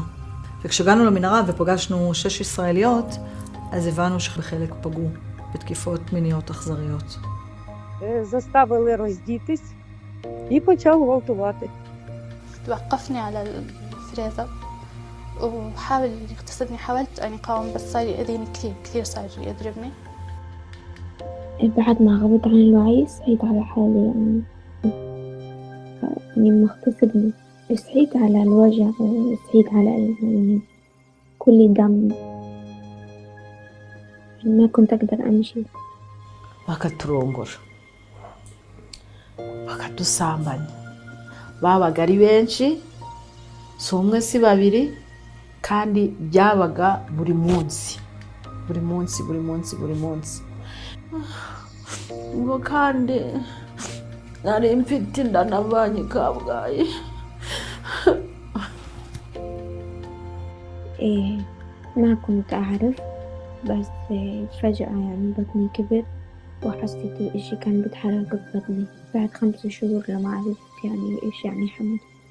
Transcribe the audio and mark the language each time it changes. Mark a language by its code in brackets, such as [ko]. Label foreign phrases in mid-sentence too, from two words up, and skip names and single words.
[he] וכשהגענו למנהרה ופגשנו 6 ישראליות, אז הבנו שבחלק פגעו בתקיפות מיניות אכזריות. [uk] Заставили роздітись і почав гвалтувати. [ar] توقفني على الفريزر وحاول يغتصبني. حاولت أن أقاوم بس صار يأذيني كثير كثير، صار يضربني. بعد ما غبت عن الوعي صحيت على حالي، يعني مغتصبني. صحيت على الوجع وصحيت على يعني كل دم، ما كنت أقدر أمشي. [rw] bakaturongora bakadusambanya. Babaga ari benshi, si umwe si babiri, kandi byabaga buri munsi buri munsi buri munsi buri munsi. Ngo kandi nari mfite inda navanye Kabgayi. [ar] ما كنت أعرف، بس فجأة يعني بطني كبر وحسيت الإشي كان بيتحرك ببطني بعد 5 شهور لما عرفت يعني إيش يعني حمل.